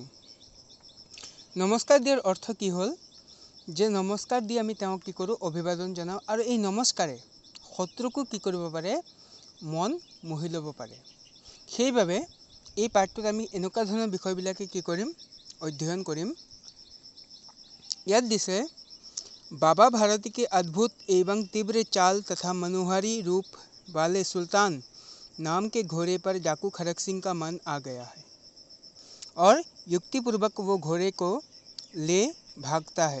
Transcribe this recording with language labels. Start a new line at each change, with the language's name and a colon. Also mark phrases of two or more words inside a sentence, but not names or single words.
Assamese: নমস্কাৰ দিয়াৰ অৰ্থ কি হ'ল যে নমস্কাৰ দি আমি তেওঁক কি কৰোঁ, অভিবাদন জনাওঁ। আৰু এই নমস্কাৰে শত্ৰুকো কি কৰিব পাৰে, মন মোহি ল'ব পাৰে। সেইবাবে এই পাঠটোত আমি এনেকুৱা ধৰণৰ বিষয়বিলাকে কি কৰিম, অধ্যয়ন কৰিম।
Hindi: याद दिसे बाबा भारती के अद्भुत एवं तीव्र चाल तथा मनोहारी रूप वाले सुल्तान नाम के घोड़े पर डाकू खड़क सिंह का मन आ गया है और युक्तिपूर्वक वो घोड़े को ले भागता है।